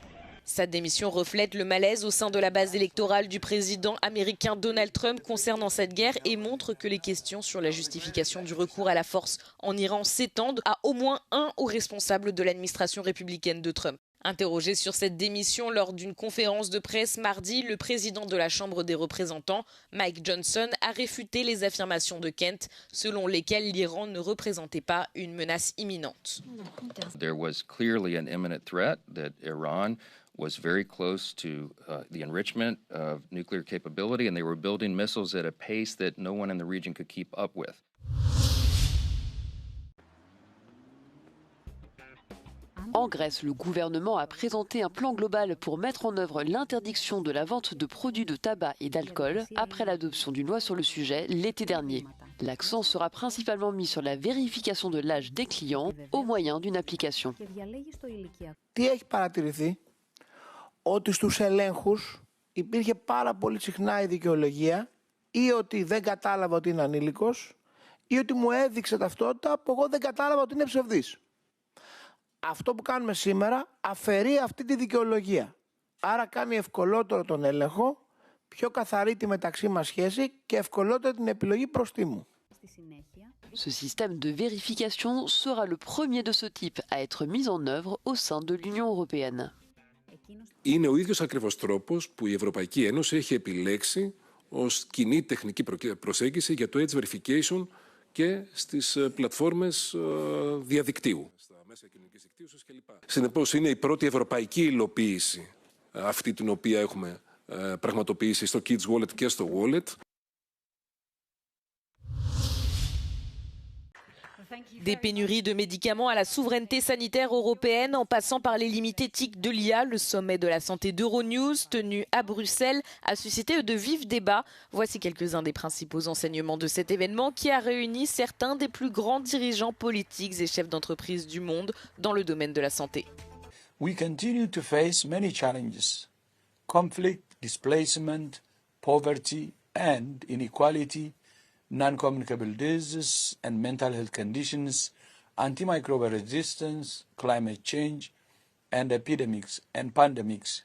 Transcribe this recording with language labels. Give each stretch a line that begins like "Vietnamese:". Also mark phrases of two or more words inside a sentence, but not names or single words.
French: Sa démission reflète le malaise au sein de la base électorale du président américain Donald Trump concernant cette guerre et montre que les questions sur la justification du recours à la force en Iran s'étendent à au moins un haut responsable de l'administration républicaine de Trump. Interrogé sur cette démission lors d'une conférence de presse mardi, le président de la Chambre des représentants, Mike Johnson, a réfuté les affirmations de Kent, selon lesquelles l'Iran ne représentait pas une menace imminente.
English: There was clearly an imminent threat that Iran was very close to the enrichment of nuclear capability, and they were building missiles at a pace that no one in the region could keep up with.
French: En Grèce, le gouvernement a présenté un plan global pour mettre en œuvre l'interdiction de la vente de produits de tabac et d'alcool après l'adoption d'une loi sur le sujet l'été dernier. L'accent sera principalement mis sur la vérification de l'âge des clients au moyen d'une application.
Greek: Τι έχει παρατηρηθεί? Ότι στους ελέγχους υπήρχε πάρα πολύ συχνά η δικαιολογία ή ότι δεν κατάλαβα ότι είναι ανήλικος ή ότι μου έδειξε ταυτότητα που εγώ δεν κατάλαβα ότι είναι ψευδής. Αυτό που κάνουμε σήμερα αφαιρεί αυτή τη δικαιολογία. Άρα κάνει ευκολότερο τον έλεγχο, πιο καθαρή τη μεταξύ μας σχέση και ευκολότερο την επιλογή προστίμου.
French: Ce système de vérification sera le premier de ce type à être mis en œuvre au sein de l'Union européenne.
Greek: Είναι ο ίδιος ακριβώς τρόπος που η Ευρωπαϊκή Ένωση έχει επιλέξει ως κοινή τεχνική προσέγγιση για το
English: age verification
Greek: και στις πλατφόρμες διαδικτύου. Συνεπώς είναι η πρώτη ευρωπαϊκή υλοποίηση αυτή την οποία έχουμε πραγματοποιήσει στο Kids Wallet και στο Wallet.
French: Des pénuries de médicaments à la souveraineté sanitaire européenne en passant par les limites éthiques de l'IA, le sommet de la santé d'Euronews tenu à Bruxelles a suscité de vifs débats. Voici quelques-uns des principaux enseignements de cet événement qui a réuni certains des plus grands dirigeants politiques et chefs d'entreprise du monde dans le domaine de la santé.
English: We continue to face many challenges: conflict, displacement, poverty and inequality, non-communicable diseases and mental health conditions, antimicrobial resistance, climate change, and epidemics and pandemics.